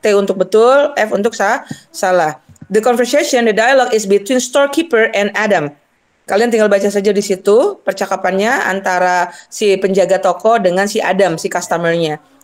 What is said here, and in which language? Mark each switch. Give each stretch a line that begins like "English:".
Indonesian: T untuk betul, F untuk salah.
English: The dialogue is between storekeeper and Adam.
Indonesian: Kalian tinggal baca saja di situ percakapannya antara si penjaga toko dengan si Adam, si customer-nya.